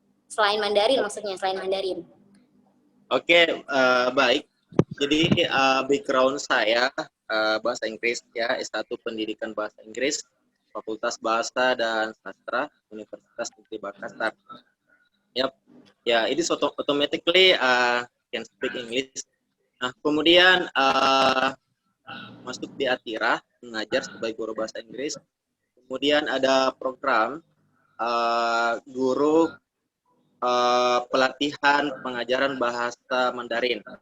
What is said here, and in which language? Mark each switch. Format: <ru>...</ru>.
<id>Selain Mandarin maksudnya, selain Mandarin. Oke, baik. Jadi background saya bahasa Inggris ya, S1 Pendidikan Bahasa Inggris, Fakultas Bahasa dan Sastra, Universitas Negeri Makassar.</id> <en>Yap, ya, it is automatically can speak English.</en> <id>Nah, kemudian masuk di Atira, mengajar sebagai guru bahasa Inggris. Kemudian ada program guru pelatihan pengajaran bahasa Mandarin.</id>